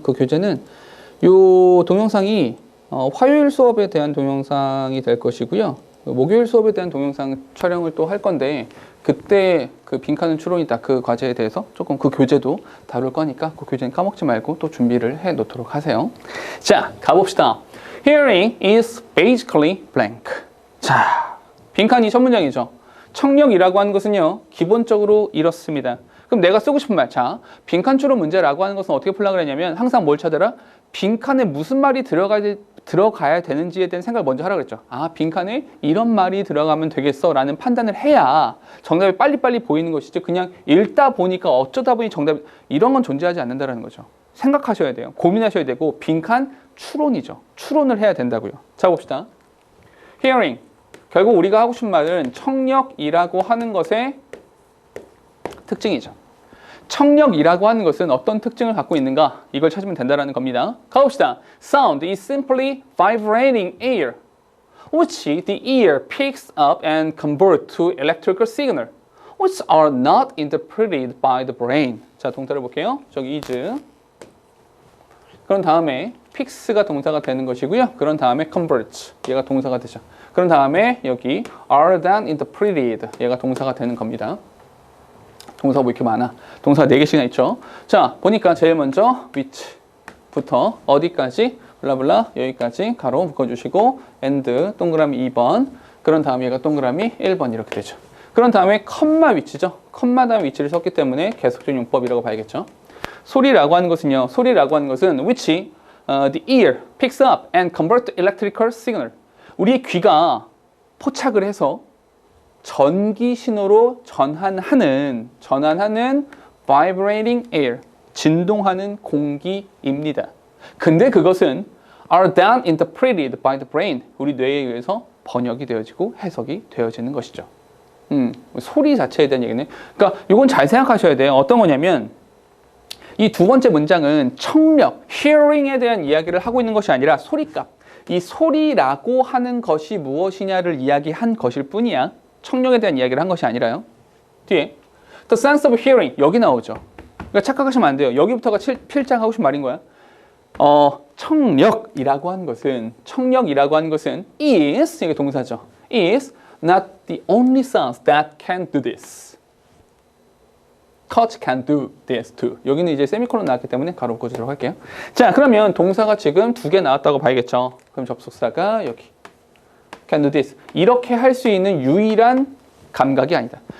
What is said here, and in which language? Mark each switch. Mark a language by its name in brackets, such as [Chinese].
[Korean] 그 교재는 요 동영상이 화요일 수업에 대한 동영상이 될 것이고요. 목요일 수업에 대한 동영상 촬영을 또 할 건데 그때 그 빈칸은 추론이다 그 과제에 대해서 조금 그 교재도 다룰 거니까 그 교재는 까먹지 말고 또 준비를 해 놓도록 하세요. 자, 가봅시다. [English] Hearing is basically blank. [Korean] 자, 빈칸이 첫 문장이죠. 청력이라고 하는 것은요, 기본적으로 이렇습니다. 그럼 내가 쓰고 싶은 말, 자, 빈칸 추론 문제라고 하는 것은 어떻게 풀려고 그랬냐면 항상 뭘 찾아라? 빈칸에 무슨 말이 들어가야 들어가야 되는지에 대한 생각을 먼저 하라 그랬죠. 아, 빈칸에 이런 말이 들어가면 되겠어 라는 판단을 해야 정답이 빨리빨리 보이는 것이지 그냥 읽다 보니까 어쩌다 보니 정답이 이런 건 존재하지 않는다는 거죠. 생각하셔야 돼요. 고민하셔야 되고 빈칸 추론이죠. 추론을 해야 된다고요. 자, 봅시다. hearing. 결국 우리가 하고 싶은 말은 청력이라고 하는 것의 특징이죠. 청력이라고 하는 것은 어떤 특징을 갖고 있는가? 이걸 찾으면 된다는 겁니다. 가봅시다. [English] Sound is simply vibrating air, which the ear picks up and converts to electrical signal, which are not interpreted by the brain. [Korean] 자, 동사를 볼게요. 저기 is. 그런 다음에 picks가 동사가 되는 것이고요. 그런 다음에 converts. 얘가 동사가 되죠. 그런 다음에 여기 are then interpreted. 얘가 동사가 되는 겁니다. 동사가 뭐 이렇게 많아? 동사가 4개씩이나 있죠. 자, 보니까 제일 먼저 which부터 어디까지 블라블라 여기까지 가로 묶어주시고 and 동그라미 2번 그런 다음에 얘가 동그라미 1번 이렇게 되죠. 그런 다음에 컴마 위치죠. 컴마 다음 위치를 썼기 때문에 계속적 용법이라고 봐야겠죠. 소리라고 하는 것은요. 소리라고 하는 것은 [English] which the ear picks up and converts electrical signal. [Korean] 우리의 귀가 포착을 해서 전기 신호로 전환하는 vibrating air, 진동하는 공기입니다. 근데 그것은 [English] are then interpreted by the brain, [Korean] 우리 뇌에 의해서 번역이 되어지고 해석이 되어지는 것이죠. 소리 자체에 대한 얘기네. 그러니까 이건 잘 생각하셔야 돼요. 어떤 거냐면 이 두 번째 문장은 청력, hearing에 대한 이야기를 하고 있는 것이 아니라 소리값, 이 소리라고 하는 것이 무엇이냐를 이야기한 것일 뿐이야. 청력에 대한 이야기를 한 것이 아니라요. 뒤에 The sense of hearing 여기 나오죠. 그러니까 착각하시면 안 돼요. 여기부터가 필장 하고 싶은 말인 거야. 청력이라고 하는 것은 is 이게 동사죠. [English] is not the only sense that can do this. touch can do this too. [Korean] 여기는 이제 세미콜론 나왔기 때문에 가로 묶어주도록 할게요. 자, 그러면 동사가 지금 2개 나왔다고 봐야겠죠. 그럼 접속사가 여기 [English] can do this. [Korean] 이렇게 할 수 있는 유일한 감각이 아니다.